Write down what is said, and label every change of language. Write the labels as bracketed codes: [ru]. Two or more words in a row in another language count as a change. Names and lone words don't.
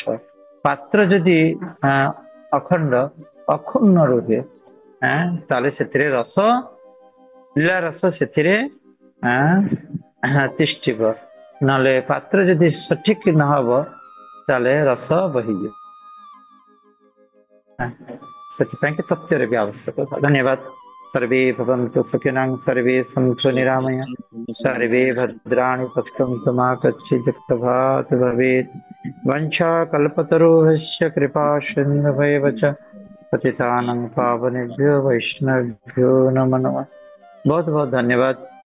[or] ପାତ୍ର ଯଦି ଅକ୍ଷୁଣ୍ଣ ରୁହେ, ତାହେଲେ ସେଥିରେ ରସ, ଲୀଳା ରସ ସେଥିରେ ତିଷ୍ଠିବ। ନହେଲେ ପାତ୍ର ଯଦି ସଠିକ ନହବ ତାହେଲେ ରସ ବହିଯିବ। ସେଥିପାଇଁ କି ତଥ୍ୟର ବି ଆବଶ୍ୟକତା। ଧନ୍ୟବାଦ। [sa] सर्वे भवन्तु सुखिनः, सर्वे सन्तु निरामया, सर्वे भद्राणि पश्यन्तु मा कश्चित् दुःखभाग् भवेत्। वंशाकल्पतरुभ्यश्च कृपा सिन्धुभ्येव च पतितानां पावनेभ्यो वैष्णवेभ्यो नमो नमः। [hi] बहुत बहुत धन्यवाद।